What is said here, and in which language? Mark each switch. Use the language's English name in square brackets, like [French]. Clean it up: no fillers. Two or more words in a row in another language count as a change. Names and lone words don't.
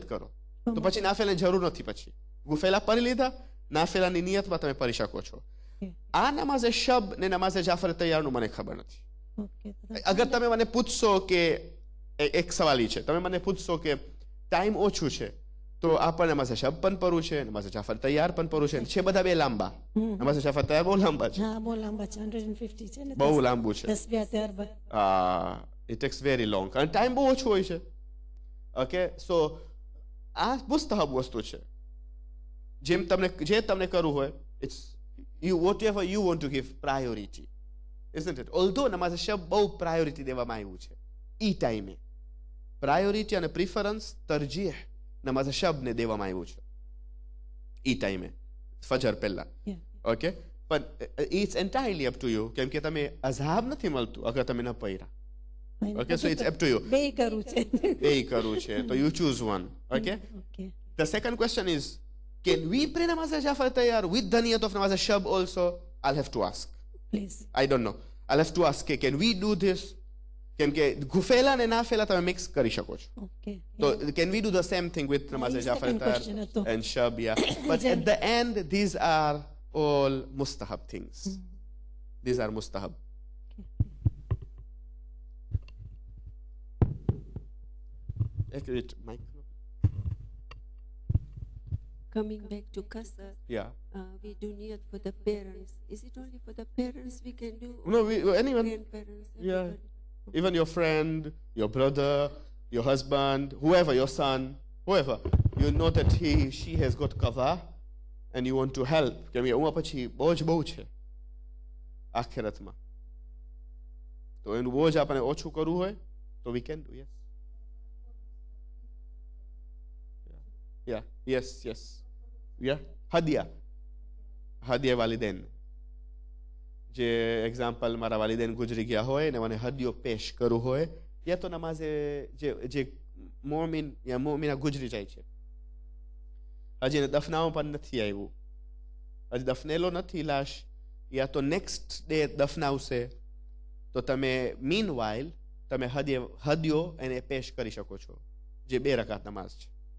[Gujarati] કરો તો પછી નાફેલાની જરૂર નથી પછી ગુફેલા પરી લીધા નાફેલાની નિયતમાં તમે પરી શકો છો આ નમાઝે શબ ને નમાઝે જાફર તૈયારનું મને ખબર નથી અગર તમે મને પૂછશો કે એક સવાલ છે તમે મને પૂછશો કે ટાઈમ ઓછું છે તો આપણને નમાઝે શબ પણ પડવું છે નમાઝે જાફર તૈયાર પણ પડવું છે બધા બે લાંબા નમાઝે જાફર તૈયાર બહુ લાંબા છે બહુ લાંબા છે 150 છે ને બહુ લાંબુ છે [English] it takes very long [Gujarati] અને ટાઈમ બહુ ઓછો હોય છે [English] okay so [Gujarati] આ મુસ્તહબ વસ્તુ છે જે તમને કરવું હોય [English] it's whatever you want to give priority isn't it [Gujarati] although નમાઝ શબ બહુ પ્રાયોરિટી દેવામાં આવ્યું છે ઈ ટાઈમે પ્રાયોરિટી અને પ્રિફરન્સ તરજીહ નમાઝ શબ ને દેવામાં આવ્યું છે ઈ ટાઈમે ફજર પહેલા ઓકે પણ [English] it's entirely up to you [Gujarati] કેમ કે તમે અઝાબ નથી મળતું અગર તમે ન પૈરા [English] okay so it's up to you [Gujarati] બે કરું છે તો [English] you choose one okay the second question is can we pray namaz jafar tayyar with the niyat of namaz shab also I'll have to ask please I don't know I'll have to ask can we do this [Gujarati] કેમ કે ગુફેલા ને નાફેલા તમે મિક્સ કરી શકો છો તો [English] can we do the same thing with namaz jafar tayyar and shab yeah but at the end these are all mustahab things these are mustahab Coming back to Qasr, we do niyat for the parents. Is it only for the parents we can do? No, anyone. Grandparents, even your friend, your brother, your husband, whoever, your son, whoever. You know that she has got qadha and you want to help. [Gujarati] કેમ કે પછી બોજ બહુ છે આખિરતમાં તો એનું બોજ આપણે ઓછું કરવું હોય તો [English] we can do, yes. Yeah. [Gujarati] હદિયા વાલિદેન. જે એક્ઝામ્પલ મારા વાલિદેન ગુજરી ગયા હોય ને મને હદિયો પેશ કરવું હોય, યા તો નમાઝે જે મોમિન યા મોમિના ગુજરી જાય છે, હજી એને દફનાવવા પણ નથી આવ્યું, હજી દફનેલો નથી લાશ, યા તો નેક્સ્ટ ડે દફનાવશે, તો તમે [English] mean while [Gujarati] તમે હદિયો એને પેશ કરી શકો છો, જે 2 રકાત નમાઝ છે.